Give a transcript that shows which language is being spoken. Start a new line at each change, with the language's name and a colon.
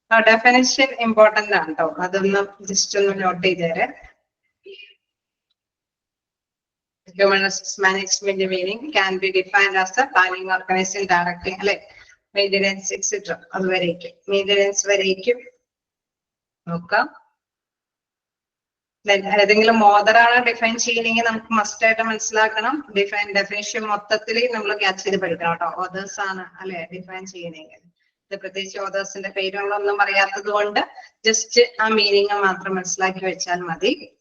Malayalam: Definition important ആണ് കേട്ടോ, അതൊന്ന് ജസ്റ്റ് ഒന്ന് not ചെയ്തേരെ.
English: Human resource management meaning can be defined as the planning, organizing, directing, അല്ലെ, maintenance etcetera.
Malayalam: അതുവരേക്കും മെയിൻ്റെനൻസ് വരേക്കും നോക്കാം. ഏതെങ്കിലും മോഡലാണ് ഡിഫൈൻ ചെയ്യണമെങ്കിൽ നമുക്ക് മസ്റ്റ് ആയിട്ട് മനസ്സിലാക്കണം. ഡെഫിനേഷൻ മൊത്തത്തിൽ നമ്മൾ ക്യാച്ച് ചെയ്ത് പഠിക്കണം കേട്ടോ. ഓതേഴ്സ് ആണ് അല്ലെ ഡിഫൈൻ ചെയ്യണമെങ്കിൽ. ഇത് പ്രത്യേകിച്ച് ഓതേഴ്സിന്റെ പേരുകളൊന്നും അറിയാത്തത് കൊണ്ട് ജസ്റ്റ് ആ മീനിങ് മാത്രം മനസ്സിലാക്കി വെച്ചാൽ മതി.